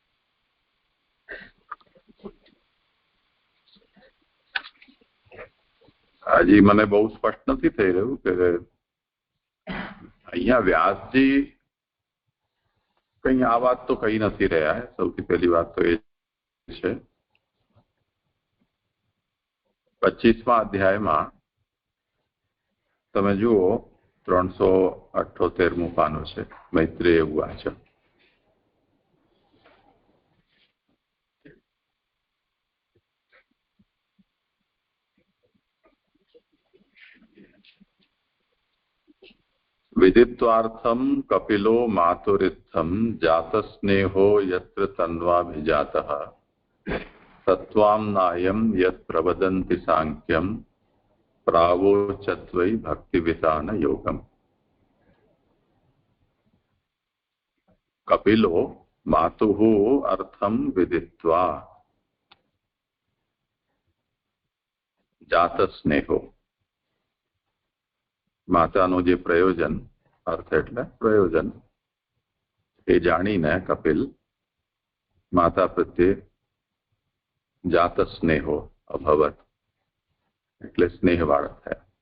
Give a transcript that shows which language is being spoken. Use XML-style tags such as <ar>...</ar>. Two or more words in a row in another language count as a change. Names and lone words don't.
<gu>હજી મને બહુ સ્પષ્ટ નથી થઈ રહ્યું કે અહીંયા વ્યાસજી કઈ આ વાત તો કહી નથી રહ્યા. સૌથી પહેલી વાત તો એ છે 25મા અધ્યાયમાં તમે જુઓ 378મું પાનું છે,</gu> <sa>મૈત્રેય ઉવાચ. विदित्वार्थम कपिलो मातुरित्थम जातस्नेहो यत्र तन्वाभिजातः तत्त्वाम्नायं यत् प्रवदन्ति सांख्यं प्रावोचत्वै भक्तिवितान योगम. कपिलो मातुः अर्थम विदित्वा जातस्नेहो,</sa> <gu>માતાનું જે પ્રયોજન, અર્થ એટલે પ્રયોજન, એ જાણીને કપિલ માતા પ્રત્યે</gu> <sa>જાત સ્નેહો અભવત</sa> <gu>એટલે સ્નેહવાળા થયા.</gu>